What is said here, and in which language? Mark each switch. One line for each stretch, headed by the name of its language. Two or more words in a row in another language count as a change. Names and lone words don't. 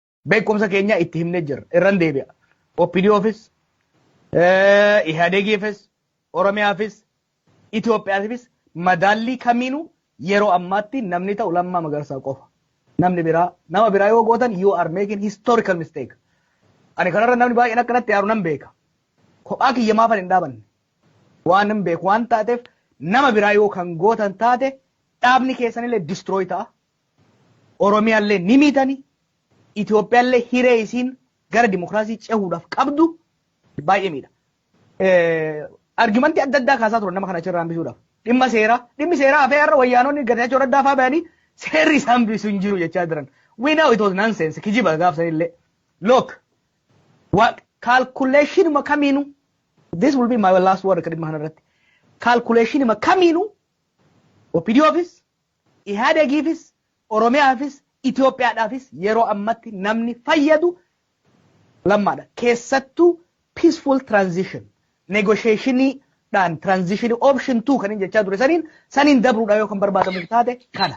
Oromo: beekumsa keenya itti himnee jirra irran deebi'a. OPDOfis, IHADEGifis, Oromiyaafis, Itoophiyaafis madaalli kamiinuu yeroo ammaatti namni ta'u Lammaa Magarsaa qofa. Namni biraa nama biraa yoo gootan
English: you are making historical mistake.
Oromo: Ani kanarra namni baay'een akkanatti yaaru nan beeka. Kophaa kiyya maafan hin dhaabanne. Waan nan beeku waan taateef nama biraa yoo kan gootan taate dhaabni keessanillee destroy ta'a. Oromiyaallee ni miidhani. Itoophiyaallee hiree isiin gara dimokiraasii cehuudhaaf qabdu baay'ee miidha. Argumentii adda addaa kaasaa turan nama kana achirraa hambisuudhaaf. Dhimmi seeraa hafee har'a wayyaanonni gadachoo addaa fa'aa ba'anii seerri isaan hambisuu hin jiru jechaa jiran.
English: We know it was nonsense.
Oromo: Kijiba gaafsanillee.
English: Look, what calculation kamiinu, this will be my last word
Oromo: kadhimma kanarratti. Calculation kamiinu OPDOfis, IHADEGifis, Oromiyaafis, Itoophiyaadhaafis yeroo ammatti namni fayyadu lammaadha. Keessattuu
English: peaceful transition,
Oromo: negotiationii dhaan
English: transition option
Oromo: 2 kan hin jechaa ture saniin dabruudha yoo kan barbaadamu taate kana.